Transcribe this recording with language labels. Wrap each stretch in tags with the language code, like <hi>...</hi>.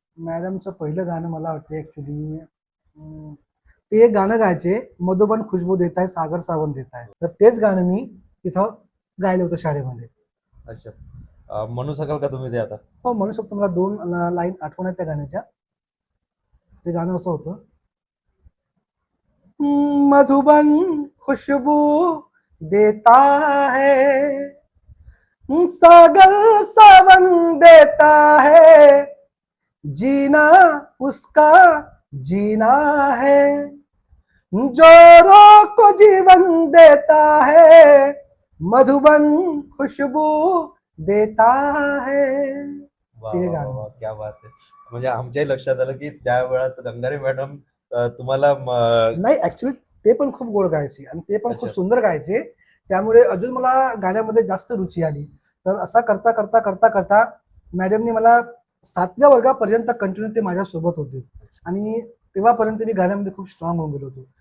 <mr>मॅडमचं पहिलं गाणं मला वाटतं ऍक्च्युली ते एक गाणं गायचे, मधुबन खुशबू देत आहे सागर सावंत देत आहे, तर तेच गाणं मी तिथं गायलं होतं शाळेमध्ये. अच्छा. म्हणू शकाल का तुम्ही ते आता? हो म्हणू शकतो, मला दोन लाईन आठवण आहेत त्या गाण्याच्या.</mr> <hi>ते गाणं असं होतं, मधुबन खुशबू देता है सागर सावन देता है, जीना उसका जीना है, जोरों को जीवन देता है, मधुबन खुशबू देता है. वा</hi> <mr>ते वा वा गाणं. वा, क्या बात आहे. म्हणजे आमच्याही लक्षात आलं की त्या वेळात गंगारे मॅडम तुम्हाला नाही ऍक्च्युली ते पण खूप गोड गायचे आणि ते पण खूप अच्छा. सुंदर गायचे, त्यामुळे अजून मला गाण्यामध्ये जास्त रुची आली. तर असा करता करता करता करता मॅडमनी मला 7व्या वर्गापर्यंत कंटिन्यू ते माझ्यासोबत होते आणि तेव्हापर्यंत मी गाण्यामध्ये खूप स्ट्रॉंग होऊन गेलो होतो.</mr>